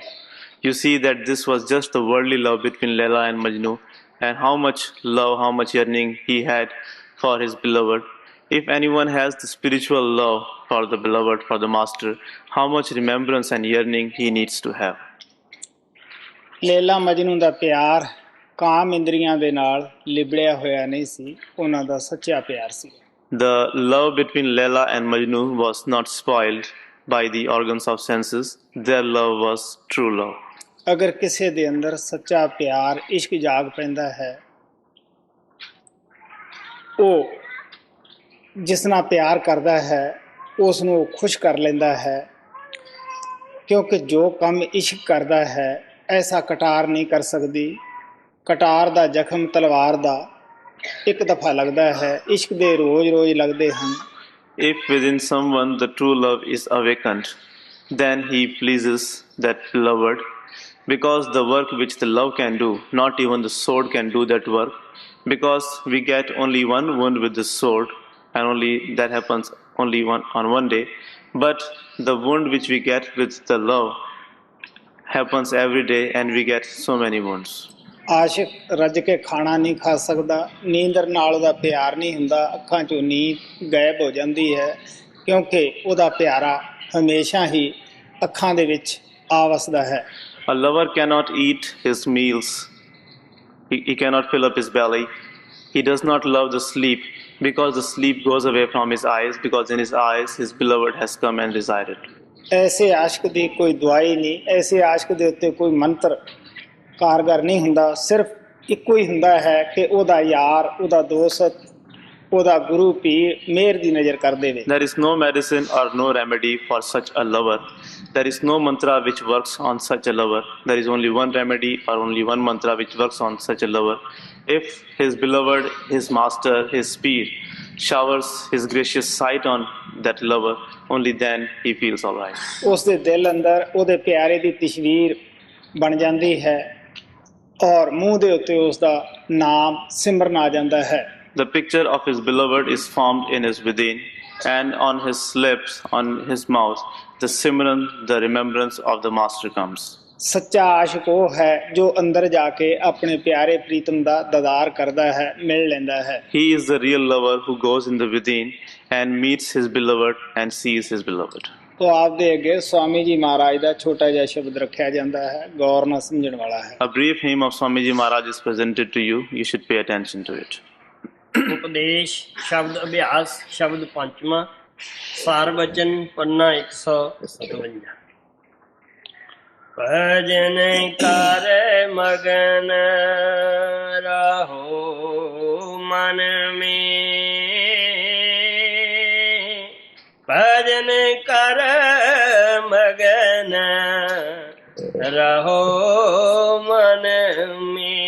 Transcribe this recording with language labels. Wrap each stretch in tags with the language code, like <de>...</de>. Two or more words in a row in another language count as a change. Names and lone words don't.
<en>You see that this was just the worldly love between Layla and Majnu, and how much love, how much yearning he had for his beloved. If anyone has the spiritual love for the beloved, for the master, how much remembrance and yearning he needs to have.</en> <pa>ਲੇਲਾ ਮਜਨੂ ਦਾ ਪਿਆਰ ਕਾਮ ਇੰਦਰੀਆਂ ਦੇ ਨਾਲ ਲਿਬੜਿਆ ਹੋਇਆ ਨਹੀਂ ਸੀ, ਉਹਨਾਂ ਦਾ ਸੱਚਾ ਪਿਆਰ ਸੀ।</pa> <en>The love between Layla and Majnu was not spoiled by the organs of senses. Their love was true love.</en> <pa>ਅਗਰ ਕਿਸੇ ਦੇ ਅੰਦਰ ਸੱਚਾ ਪਿਆਰ, ਇਸ਼ਕ ਜਾਗ ਪੈਂਦਾ ਹੈ, ਉਹ ਜਿਸ ਨਾਲ ਪਿਆਰ ਕਰਦਾ ਹੈ ਉਸ ਨੂੰ ਖੁਸ਼ ਕਰ ਲੈਂਦਾ ਹੈ, ਕਿਉਂਕਿ ਜੋ ਕੰਮ ਇਸ਼ਕ ਕਰਦਾ ਹੈ ਐਸਾ ਕਟਾਰ ਨਹੀਂ ਕਰ ਸਕਦੀ। ਕਟਾਰ ਦਾ ਜ਼ਖਮ ਤਲਵਾਰ ਦਾ ਇੱਕ ਦਫਾ ਲੱਗਦਾ ਹੈ, ਇਸ਼ਕ ਦੇ ਰੋਜ਼-ਰੋਜ਼ ਲੱਗਦੇ ਹਨ।</pa> <en>If within someone the true love is awakened, then he pleases that beloved, because the work which the love can do, not even the sword can do that work, because we get only one wound with the sword, and only that happens only on one day. But the wound which we get with the love happens every day, and we get so many wounds.</en> <pa>ਆਸ਼ਿਕ ਰੱਜ ਕੇ ਖਾਣਾ ਨਹੀਂ ਖਾ ਸਕਦਾ, ਨੀਂਦਰ ਨਾਲ ਉਹਦਾ ਪਿਆਰ ਨਹੀਂ ਹੁੰਦਾ, ਅੱਖਾਂ 'ਚੋਂ ਨੀਂਦ ਗਾਇਬ ਹੋ ਜਾਂਦੀ ਹੈ, ਕਿਉਂਕਿ ਉਹਦਾ ਪਿਆਰਾ ਹਮੇਸ਼ਾ ਹੀ ਅੱਖਾਂ ਦੇ ਵਿੱਚ ਆ ਵਸਦਾ ਹੈ।</pa> <en>A lover cannot eat his meals. He cannot fill up his belly. He does not love the sleep, because the sleep goes away from his eyes, because in his eyes his beloved has come and resided.</en> <pa>ਐਸੇ ਆਸ਼ਕ ਦੀ ਕੋਈ ਦਵਾਈ ਨਹੀਂ, ਐਸੇ ਆਸ਼ਕ ਦੇ ਉੱਤੇ ਕੋਈ ਮੰਤਰ ਕਾਰਗਰ ਨਹੀਂ ਹੁੰਦਾ। ਸਿਰਫ ਇੱਕੋ ਹੀ ਹੁੰਦਾ ਹੈ ਕਿ ਉਹਦਾ ਯਾਰ, ਉਹਦਾ ਦੋਸਤ, ਉਹਦਾ ਗੁਰੂ ਪੀਰ ਮਿਹਰ ਦੀ ਨਜ਼ਰ ਕਰ ਦੇਵੇ।</pa> <en>There is no medicine or no remedy for such a lover. There is no mantra which works on such a lover. There is only one remedy or only one mantra which works on such a lover. If his beloved, his master, his peer showers his gracious sight on that lover, only then he feels all right.</en> <pa>ਉਸ ਦੇ ਦਿਲ ਅੰਦਰ ਉਹਦੇ ਪਿਆਰੇ ਦੀ ਤਸਵੀਰ ਬਣ ਜਾਂਦੀ ਹੈ ਔਰ ਮੂੰਹ ਦੇ ਉੱਤੇ ਉਸ ਦਾ ਨਾਮ ਸਿਮਰਨ ਆ ਜਾਂਦਾ ਹੈ।</pa> <en>The picture of his beloved is formed in his within, and on his lips, on his mouth, the simran, the remembrance of the master comes.</en> <pa>ਸੱਚਾ ਆਸ਼ਿਕ ਉਹ ਹੈ ਜੋ ਅੰਦਰ ਜਾ ਕੇ ਆਪਣੇ ਪਿਆਰੇ ਪ੍ਰੀਤਮ ਦਾ ਦਦਾਰ ਕਰਦਾ ਹੈ, ਮਿਲ ਲੈਂਦਾ ਹੈ।</pa> <en>He is the real lover who goes in the within and meets his beloved and sees his beloved.</en> <pa>ਤੋ ਆਪਦੇ ਅੱਗੇ ਸੁਆਮੀ ਜੀ ਮਹਾਰਾਜ ਕਾ ਛੋਟਾ ਜਿਹਾ ਸ਼ਬਦ ਰੱਖਾ ਜਾਤਾ ਹੈ, ਗੌਰ ਨਾਲ ਸਮਝਣ ਵਾਲਾ ਹੈ।</pa> <en>A brief hymn of Swami Ji Maharaj is presented to you. You should pay attention to it.</en> <hi>उपदेश शब्द अभ्यास शब्द पंचमा सार वचन पन्ना 157। भजन कर मगन रहो मन में, भजन कर मगन रहो मन में।</hi>